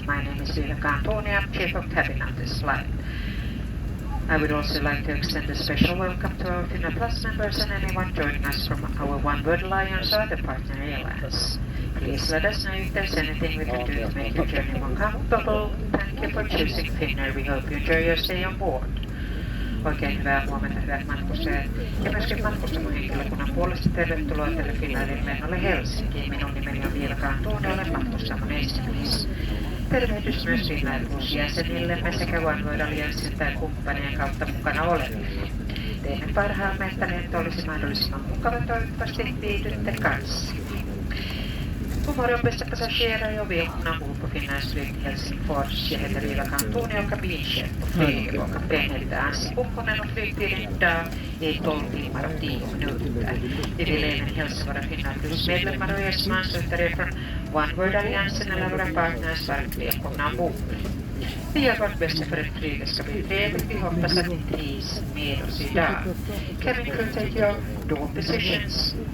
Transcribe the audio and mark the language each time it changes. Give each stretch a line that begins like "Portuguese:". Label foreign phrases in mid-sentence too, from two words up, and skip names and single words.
English: My name is Ylka Antoni, I'm Chief of Cabin on this flight. I would also like to extend a special welcome to our Finnair Plus members and anyone joining us from our One World Alliance or other partner airlines. Please let us know if there's anything we can do to make your journey more comfortable. Thank you for choosing Finnair. We hope you enjoy your stay on board.
Finnish: Oikein hyvää huomenta, hyvät matkustajat. Ja myöskin matkustamohenkilökunnan puolesta tervetuloa tälle Finnairin lennolle Helsinkiin. Minun nimeni on Ylka Antoni, olen matkustamon esimies. Tervehdys myös Finnair Plus-jäsenillemme sekä One World Alliancen tai kumppanien kautta mukana oleville. Teemme parhaamme, että lento olisi mahdollisimman mukava, toivottavasti viihdytte kanssa.
Swedish: Godmorgon bästa passagerare och välkomna ombord på Finlands flyg till Helsingfors. Jag heter Ylka Antoni och kabinchef på flyget och kapten heter Anssi-Pukkonen och flygtiden idag är 12 timmar och 10 minuter. Vi vill även hälsa våra Finland Plus-medlemmar och er som ansluter er från One World Alliancen eller våra partners varmt välkomna ombord. Vi gör vårt bästa för att flyget ska bli trevligt. Vi hoppas att ni trivs med oss idag.
English: Cabin crew, take your door positions.